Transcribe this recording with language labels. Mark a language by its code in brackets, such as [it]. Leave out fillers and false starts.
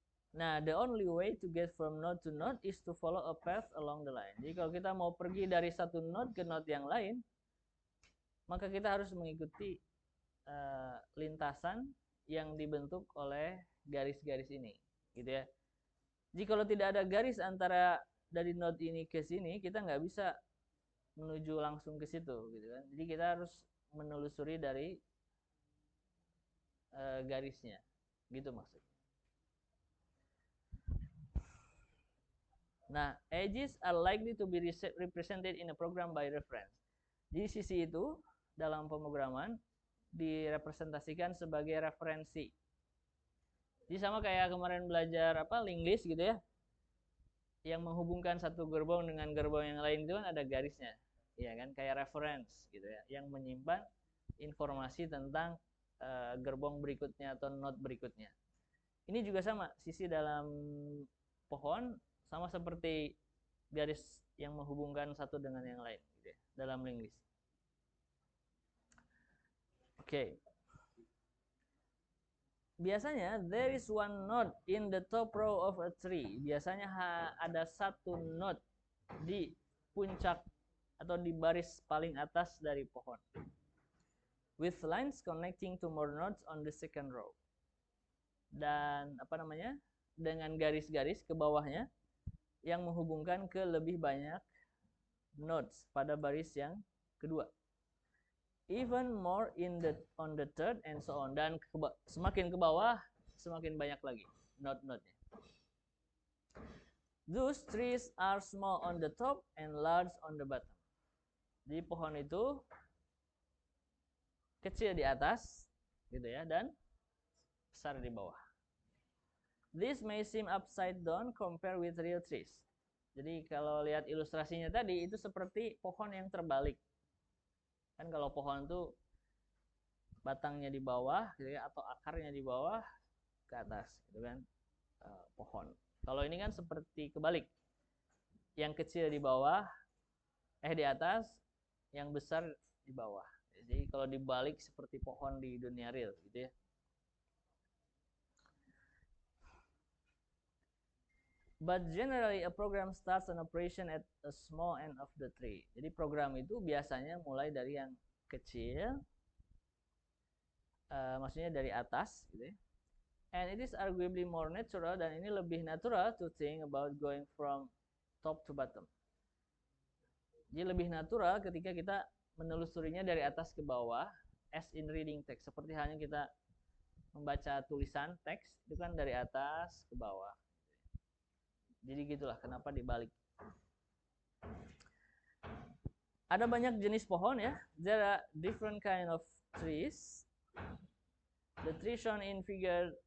[en] Nah, the only way to get from node to node is to follow a path along the line. [id] Jadi kalau kita mau pergi dari satu node ke node yang lain, maka kita harus mengikuti lintasan yang dibentuk oleh garis-garis ini, gitu ya. Jadi kalau tidak ada garis antara dari node ini ke sini, kita nggak bisa menuju langsung ke situ, gitu kan. Jadi kita harus menelusuri dari garisnya, gitu maksudnya. [en] Nah, edges are likely to be represented in a program by reference. [id] Jadi sisi itu dalam pemrograman direpresentasikan sebagai referensi. Jadi sama kayak kemarin belajar link list gitu ya. Yang menghubungkan satu gerbong dengan gerbong yang lain itu kan ada garisnya. Ya kan, kayak reference gitu ya, yang menyimpan informasi tentang gerbong berikutnya atau node berikutnya. Ini juga sama, sisi dalam pohon sama seperti garis yang menghubungkan satu dengan yang lain gitu ya, dalam link list. Oke. Biasanya [en] there is one node in the top row of a tree. [id] Biasanya ada satu node di puncak atau di baris paling atas dari pohon. [en] With lines connecting to more nodes on the second row. [id] Dan dengan garis-garis ke bawahnya yang menghubungkan ke lebih banyak nodes pada baris yang kedua. [en] Even more on the third and so on. [id] Dan semakin ke bawah semakin banyak lagi node-node-nya. [en] Those trees are small on the top and large on the bottom. [id] Jadi pohon itu kecil di atas gitu ya, dan besar di bawah. This may seem upside down compared with real trees. Jadi kalau lihat ilustrasinya tadi itu seperti pohon yang terbalik. Kan kalau pohon itu batangnya di bawah gitu ya, atau akarnya di bawah ke atas gitu kan, pohon. Kalau ini kan seperti kebalik. Yang kecil di bawah di atas, yang besar di bawah. Jadi kalau dibalik seperti pohon di dunia real gitu ya. [en] But generally a program starts an operation at a small end of the tree. [id] Jadi program itu biasanya mulai dari yang kecil, maksudnya dari atas gitu ya. [en] And it is arguably more natural, [id] dan ini lebih natural [en] to think about going from top to bottom. [id] Jadi lebih natural ketika kita menelusurinya dari atas ke bawah, [en] as in reading text. [id] Seperti halnya kita membaca tulisan teks, itu kan dari atas ke bawah. Jadi gitulah kenapa dibalik. Ada banyak jenis pohon ya. [en] There are different kind of trees. The tree shown in figure.